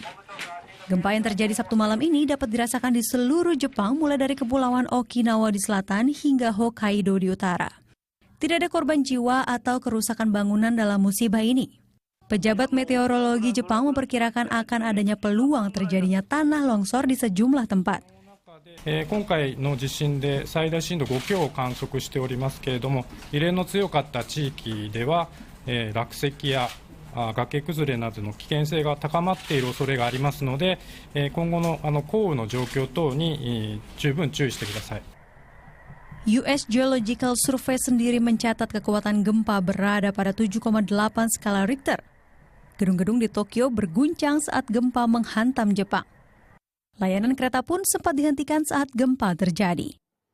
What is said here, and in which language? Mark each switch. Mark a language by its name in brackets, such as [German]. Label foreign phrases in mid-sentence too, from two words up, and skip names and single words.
[Indonesian] Gempa yang terjadi Sabtu malam ini dapat dirasakan di seluruh Jepang, mulai dari Kepulauan Okinawa di selatan hingga Hokkaido di utara. Tidak ada korban jiwa atau kerusakan bangunan dalam musibah ini. Pejabat meteorologi Jepang memperkirakan akan adanya peluang terjadinya tanah longsor di sejumlah tempat. [Japanese] 今回の地震で最大震度5強を観測しておりますけれども、揺れの強かった地域では、落石や崖崩れなどの危険性が高まっている恐れがありますので、今後の降雨の状況等に十分注意してください。 [Indonesian] US Geological Survey sendiri mencatat kekuatan gempa berada pada 7,8 skala Richter. Gedung-gedung di Tokyo berguncang saat gempa menghantam Jepang. Layanan kereta pun sempat dihentikan saat gempa terjadi.